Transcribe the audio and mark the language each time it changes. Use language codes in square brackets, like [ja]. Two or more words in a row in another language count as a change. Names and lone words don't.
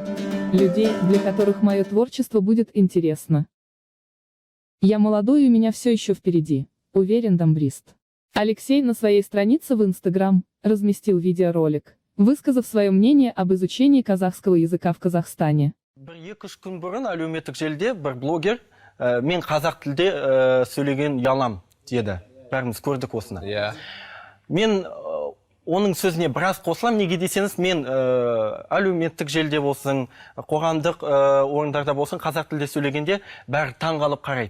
[ru] Людей, для которых мое творчество будет интересно. Я молодой и у меня все еще впереди, уверен домбрист. Алексей на своей странице в Instagram разместил видеоролик, высказав свое мнение об изучении казахского языка в Казахстане. [kk] Бір-екі күн бұрын әлеуметтік желіде бір блогер мен қазақ тілде сөйлеген ұялам деді. Бәріміз көрдік осыны. Мен оның сөзіне біраз қосылам, неге десеңіз, мен әлеуметтік желіде болсын, қоғамдық орындарда болсын, қазақ тілде сөйлегенде бәрі таңғалып қарайды.